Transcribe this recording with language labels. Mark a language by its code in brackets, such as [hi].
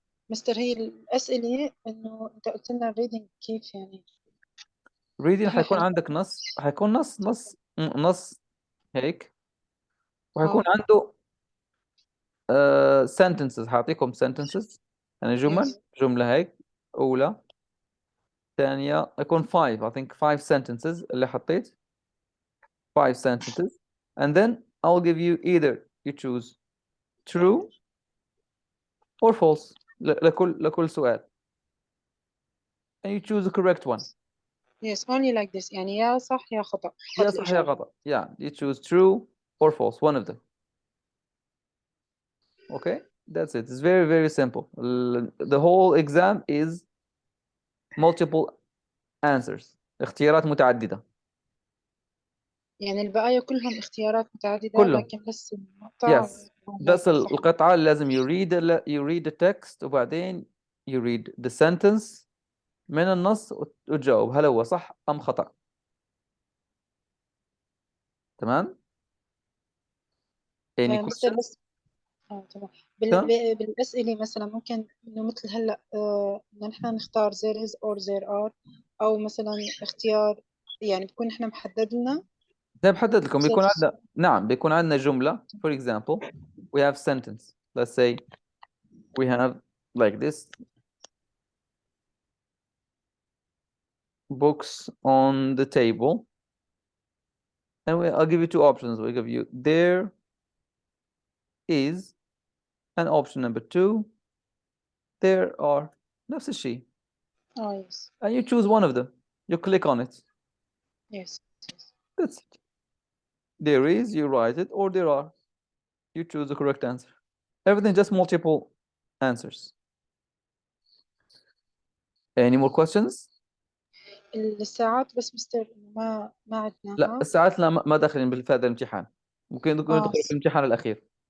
[ar] مستر هي الأسئلة إنه أنت قلت لنا الريدنج كيف يعني؟ reading حيكون عندك حيكون نص هيك وحيكون عنده sentences. حاعطيكم sentences يعني جملة هيك أولى ثانية يكون [en] 5 I think 5 sentences [ar] اللي حطيت [en] 5 sentences and then I'll give you either you choose true or false [ar] لكل سؤال [en] and you choose the correct one. Yes, only like this [ar] يعني يا صح يا خطأ. يا صح يا خطأ. [en] Yeah, you choose true or false, one of them. Okay, that's it. It's very, very simple. The whole exam is multiple answers. [ar] اختيارات متعددة. يعني البقايا كلهم اختيارات متعددة كلهم. لكن بس المقطع [en] Yes. [ar] بس القطعة لازم [en] you read the text [ar] وبعدين [en] you read the sentence [ar] من النص وتجاوب هل هو صح أم خطأ. تمام؟ [en] Any [ar] مستر [en] questions؟ [ar] بس تمام. بالأسئلة مثلا ممكن إنه مثل هلا إنه نحن نختار there is or there are أو مثلا اختيار يعني بكون نحن محدد لنا. ده بحدد لكم بيكون عندنا بيكون عندنا جملة [en] for example we have sentence let's say we have like this books on the table and I'll give you 2 options. We'll give you there is and option number 2 there are [ar] نفس الشيء. [en] yes. And you choose one of them. You click on it. Yes. That's it. There is, you write it, or there are. You choose the correct answer. Everything just multiple answers. Any more questions? [ar] الساعات بس مستر ما عدناها. لا الساعات لا ما داخلين في هذا الامتحان. ممكن يدخلوا في الامتحان الأخير.